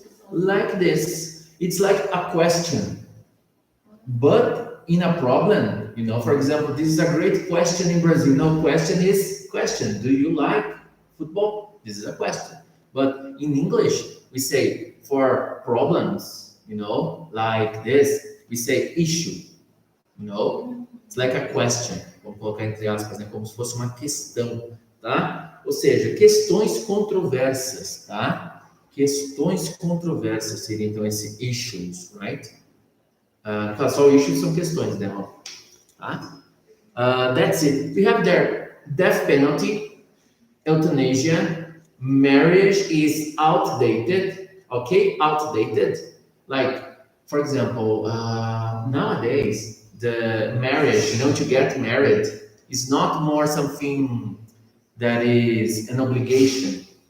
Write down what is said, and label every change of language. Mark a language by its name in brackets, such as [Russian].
[English] Like this. It's like a question. But in a problem, you know, for example, this is a great question in Brazil. No, question is question. Do you like football? This is a question. But in English, we say for problems, you know, like this, we say issue. You know, it's like a question. [Portuguese] Vamos colocar entre aspas, né? Como se fosse uma questão, tá? Ou seja, questões controversas, tá? Questões controversas seria então esse issues, right? Só issues são questões, né? [English] Tá? That's it. We have there death penalty, euthanasia, marriage is outdated. Okay, outdated. Like, for example, nowadays the marriage, you know, to get married is not more something that is an obligation.